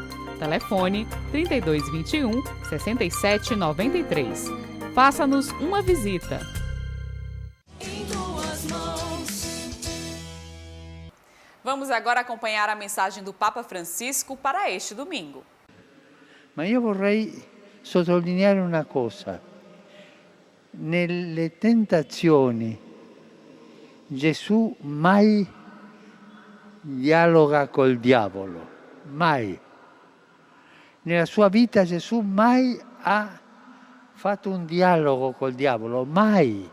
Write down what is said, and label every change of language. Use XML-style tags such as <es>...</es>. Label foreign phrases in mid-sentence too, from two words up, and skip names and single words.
<pt>Telefone 3221 6793. Faça-nos uma visita. Em tuas mãos. Vamos agora acompanhar a mensagem do Papa Francisco para este domingo.</pt> <it>Ma io vorrei sottolineare una cosa. nelle tentazioni Gesù mai dialoga col diavolo, mai. Nella sua vita Gesù mai ha fatto un dialogo col diavolo, mai.</it>